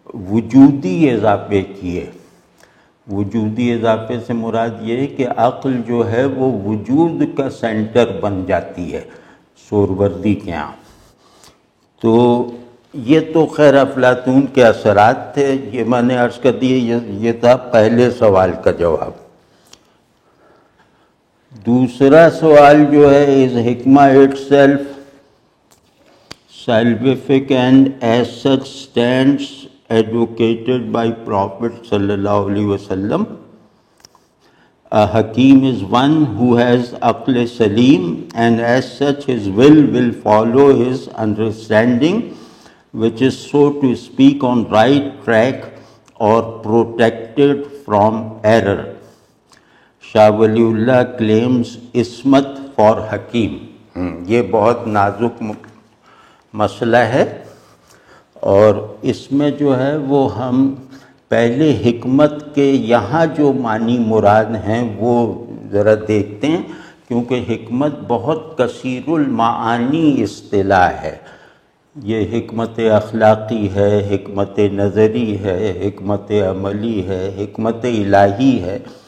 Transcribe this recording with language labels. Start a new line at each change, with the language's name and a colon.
Urdu: وجودی اضافے کیے۔ وجودی اضافے سے مراد یہ ہے کہ عقل جو ہے وہ وجود کا سینٹر بن جاتی ہے سہروردی کے ہاں۔ تو یہ تو خیر افلاطون کے اثرات تھے، یہ میں نے عرض کر دیے، یہ تھا پہلے سوال کا جواب۔ دوسرا سوال جو ہے
English: is حکمہ itself salvific and as such stands advocated by Prophet sallallahu alaihi wasallam. A Hakim is one who has aql salim, and as such his will follow his understanding, which is, so to speak, on right track or protected from error.
Urdu: Shah Wali Allah claims Ismat for حکیم۔ یہ بہت نازک مسئلہ ہے، اور اس میں جو ہے وہ ہم پہلے حکمت کے یہاں جو معنی مراد ہیں وہ ذرا دیکھتے ہیں، کیونکہ حکمت بہت کثیر المعانی اصطلاح ہے۔ یہ حکمت اخلاقی ہے، حکمت نظری ہے، حکمت عملی ہے، حکمت الہی ہے۔